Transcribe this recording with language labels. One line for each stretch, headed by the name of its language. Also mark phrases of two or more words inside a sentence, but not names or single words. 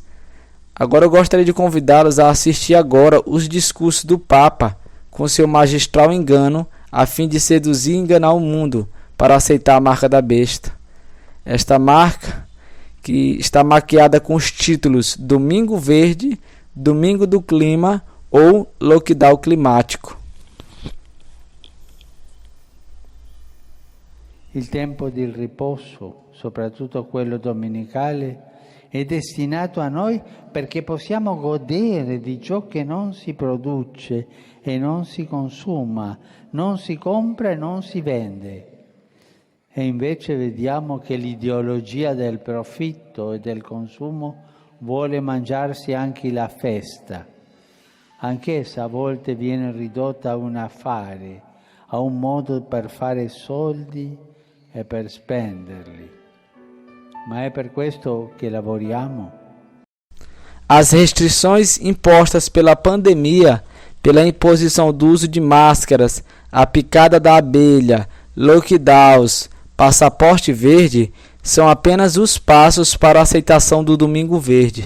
Portuguese: Agora eu gostaria de convidá-los a assistir agora os discursos do Papa com seu magistral engano a fim de seduzir e enganar o mundo para aceitar a marca da besta. Esta marca que está maquiada com os títulos Domingo Verde, Domingo do Clima ou Lockdown Climático.
Italian: Il tempo di riposo, soprattutto quello domenicale, è destinato a noi perché possiamo godere di ciò che non si produce e non si consuma, non si compra e non si vende. E invece vediamo che l'ideologia del profitto e del consumo vuole mangiarsi anche la festa. Anch'essa a volte viene ridotta a un affare, a un modo per fare soldi e per spenderli. Ma è per questo che lavoriamo?
Portuguese: As restrições impostas pela pandemia, pela imposição do uso de máscaras, a picada da abelha, lockdowns, passaporte verde, são apenas os passos para a aceitação do Domingo Verde.